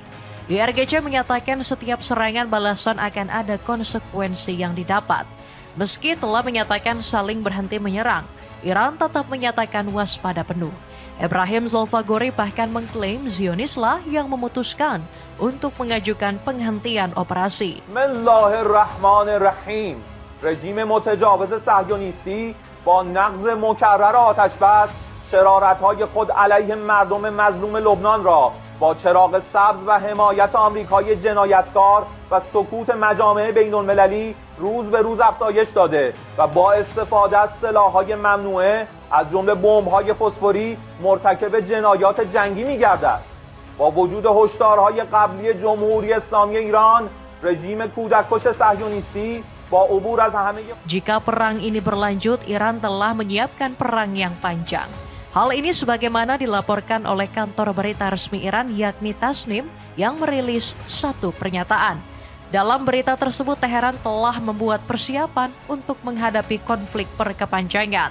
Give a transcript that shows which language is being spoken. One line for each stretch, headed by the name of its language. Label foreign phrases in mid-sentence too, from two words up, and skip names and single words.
Indonesian: IRGC menyatakan setiap serangan balasan akan ada konsekuensi yang didapat. Meski telah menyatakan saling berhenti menyerang, Iran tetap menyatakan waspada penuh. Ibrahim Zolfagori bahkan mengklaim Zionislah yang memutuskan untuk mengajukan penghentian operasi.
Arabic: Bismillahirrahmanirrahim.
Persian: رژیم متجاوز صهیونیستی با نقض مکرر آتش بس شرارت‌های خود علیه مردم مظلوم لبنان را با چراغ سبز و حمایت آمریکای جنایتکار و سکوت مجامع بین‌المللی روز به روز افزایش داده و با استفاده از سلاح‌های ممنوعه از جمله بمب‌های فسفوری مرتکب جنایات جنگی می‌گردد. با وجود هشدارهای قبلی جمهوری اسلامی ایران، رژیم کودککش صهیونیستی
Indonesian: Jika perang ini berlanjut, Iran telah menyiapkan perang yang panjang. Hal ini sebagaimana dilaporkan oleh kantor berita resmi Iran yakni Tasnim yang merilis satu pernyataan. Dalam berita tersebut, Teheran telah membuat persiapan untuk menghadapi konflik berkepanjangan.